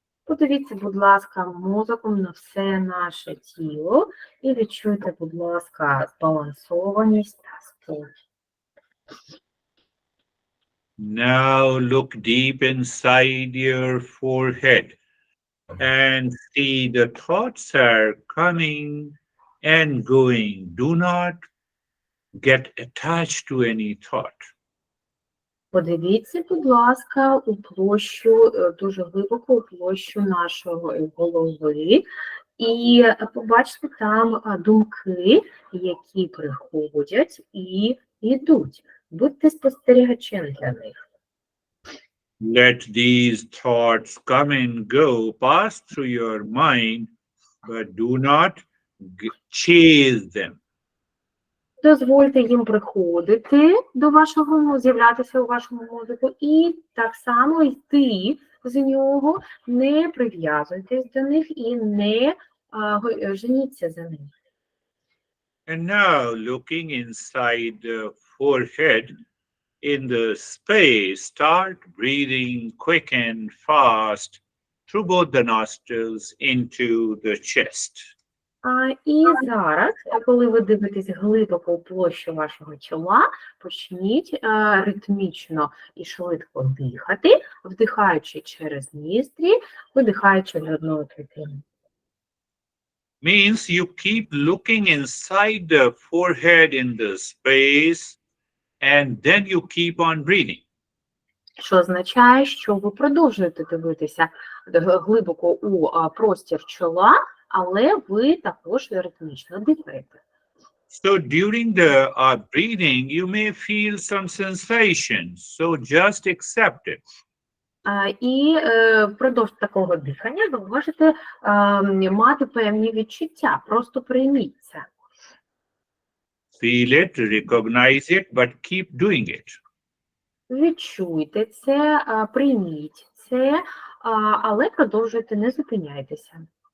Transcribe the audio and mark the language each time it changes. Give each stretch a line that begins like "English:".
Ukrainian: Подивіться, будь ласка, мозоком на все наше тіло і відчуйте, будь ласка, збалансованість та спокій.
English: Now look deep inside your forehead and see the thoughts are coming and going. Do not get attached to any thought.
Ukrainian: Подивіться, будь ласка, у площу, дуже глибоко у площу нашої голови, і побачите там думки, які приходять і йдуть. Будьте спостерігачем для них.
English: Let these thoughts come and go, pass through your mind, but do not chase them.
Ukrainian: Дозвольте їм приходити до вашого, з'являтися у вашому мозку, і так само йти з нього, не прив'язуйтесь до них і не женіться за них.
English: And now, looking inside the forehead, in the space, start breathing quick and fast through both the nostrils into the chest.
Ukrainian: І зараз, коли ви дивитесь глибоко у площу вашого чола, почніть ритмічно і швидко дихати, вдихаючи через ніздрі, видихаючи грудною клітиною.
English: Means you keep looking inside the forehead in the space, and then you keep on breathing.
Ukrainian: Що означає, що ви продовжуєте дивитися глибоко у простір чола, але ви також ритмічно дихаєте.
English: So during the breathing, you may feel some sensations, so just accept it.
Ukrainian: І впродовж такого дихання ви можете мати певні відчуття, просто прийміть це.
English: Feel it, recognize it, but keep doing it.
Ukrainian: Відчуйте це, прийміть це, але продовжуйте, не зупиняйтеся.